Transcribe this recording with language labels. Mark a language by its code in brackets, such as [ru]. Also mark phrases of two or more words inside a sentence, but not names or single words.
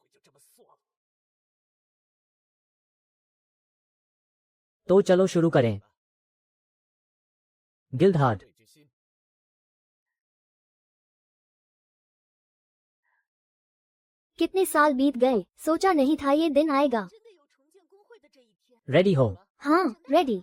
[hi] तो चलो शुरू करें। गिल्डहार्ट, कितने साल बीत गए, सोचा नहीं था ये दिन आएगा। [zh] 真的有重建工会的这一天。 [hi] रेडी हो? हाँ रेडी।